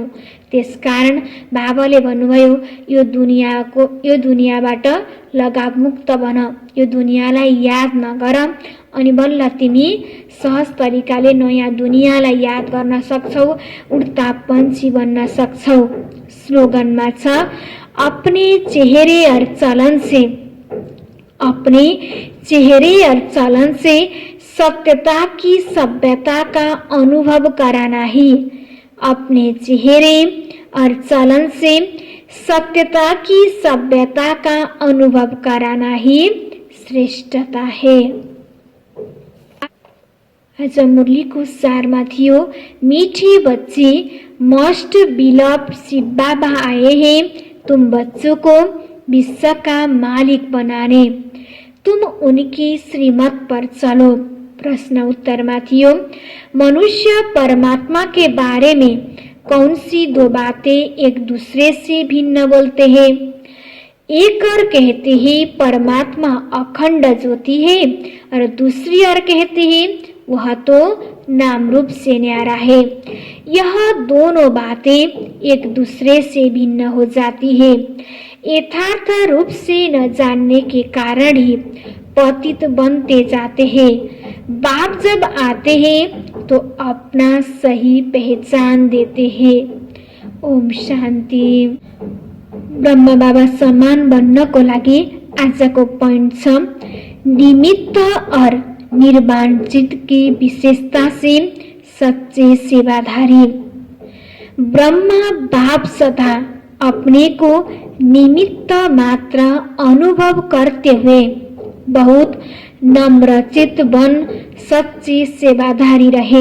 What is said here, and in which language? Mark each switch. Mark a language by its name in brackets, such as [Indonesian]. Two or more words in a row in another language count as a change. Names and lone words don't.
[Nepali] त्यसकारण बाबाले भन्नुभयो, यो दुनियाँबाट लगावमुक्त बन, यो दुनियाँलाई याद नगर, अनि बल्ल तिमी सहज तरिकाले नयाँ दुनियाँलाई याद गर्न सक्छौ, उड्तापन्छी बन्न सक्छौ। स्लोगनमा छ, [Hindi] अपने चेहरे और चलन से सत्यता की सभ्यता का अनुभव कराना ही, अपने चेहरे और चलन से सत्यता की सभ्यता का अनुभव कराना ही श्रेष्ठता है। [Nepali] आज मुरलीको सारमा थियो, [Hindi] मीठी बच्ची [English] most beloved [Hindi] शिव बाबा आए हैं तुम बच्चों को विश्व का मालिक बनाने, तुम उनकी श्रीमत पर चलो। [Nepali] प्रश्न उत्तरमा थियो, [Hindi] मनुष्य परमात्मा के बारे में कौन सी दो बातें एक दूसरे से भिन्न बोलते हैं? एक और कहते हैं परमात्मा अखंड ज्योति है, और दूसरी और कहते हैं वह तो नाम रूप से न्यारा है। यह दोनों बातें एक दूसरे से भिन्न हो जाती है। यथार्थ रूप से न जानने के कारण ही पतित बनते जाते हैं। बाप जब आते हैं तो अपना सही पहचान देते हैं। [Nepali] ओम शान्ति। ब्रह्म बाबा समान बन्नको लागि आजको पोइन्ट छ, [Hindi] निमित्त और निर्वाण चित्त की विशेषता से सच्चे सेवाधारी। [Nepali] ब्रह्मा बाप सदा अपने को निमित्त मात्र अनुभव करते हुए बहुत नम्र चित्त बन सच्चे सेवाधारी रहे।